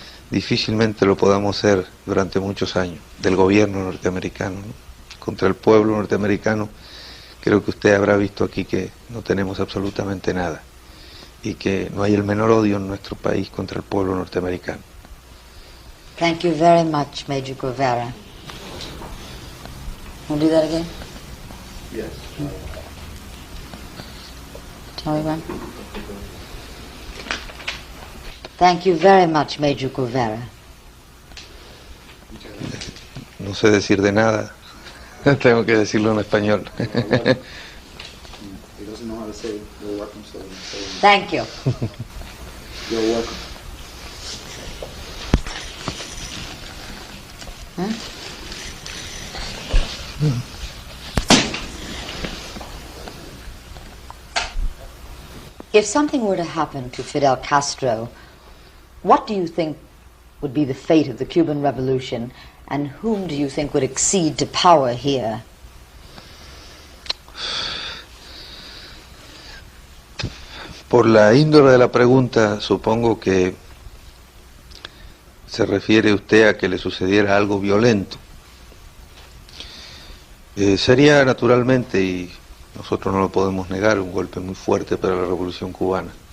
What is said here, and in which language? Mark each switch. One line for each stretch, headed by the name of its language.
Spanish: Difícilmente lo podamos hacer durante muchos años, del gobierno norteamericano, ¿no? Contra el pueblo norteamericano, creo que usted habrá visto aquí que no tenemos absolutamente nada, y que no hay el menor odio en nuestro país contra el pueblo norteamericano.
English: Thank you very much, Major Guevara. Want to do that again? Yes. Tell me when. Thank you very much, Major Guevara.
Spanish: No sé decir de nada, tengo que decirlo en español.
English: He doesn't know how to say you're welcome, so Thank you. you're welcome. Huh? If something were to happen to Fidel Castro, what do you think would be the fate of the Cuban Revolution, and whom do you think would accede to power here?
Spanish: Por la índole de la pregunta, supongo que se refiere usted a que le sucediera algo violento. Sería naturalmente, y nosotros no lo podemos negar, un golpe muy fuerte para la Revolución Cubana.